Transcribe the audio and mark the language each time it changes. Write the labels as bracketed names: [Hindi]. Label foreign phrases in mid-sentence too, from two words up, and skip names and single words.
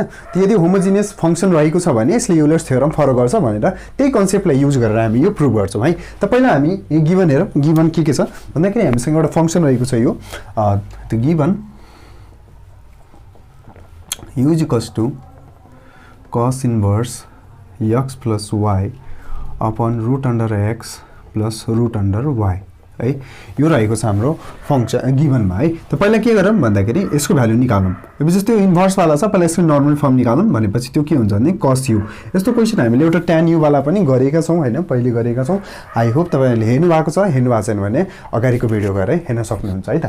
[Nepali] यदि [English] homogeneous function [Nepali] रहेको छ भने यसले युलर्स थ्योरम फलो गर्छ भनेर त्यही कन्सेप्टलाई युज गरेर हामी यो प्रुभ गर्छौं है। त पहिला हामी यो गिवन हेरौँ। गिवन के छ भन्दाखेरि हामीसँग एउटा फंक्सन रहेको छ, यो त्यो गिवन u = cos इन्भर्स x + y अपॉन √x + √y है। यो रहेको छ हाम्रो फंक्सन गिवनमा है। त पहिला के गरौँ भन्दाखेरि यसको भ्यालु निकालौँ। अब जस्तो यो इन्भर्स वाला छ, पहिला यसको [English] normal form [Nepali] निकालौँ भनेपछि त्यो के हुन्छ भने cos u। यस्तो क्वेशन हामीले एउटा tan u वाला पनि गरेका छौं हैन, पहिले गरेका छौं। [English] I hope [Nepali] तपाईहरुले हेर्नु भएको छ, हेर्नु भएको छैन भने अगाडिको भिडियो गएर हेर्न सक्नुहुन्छ है त।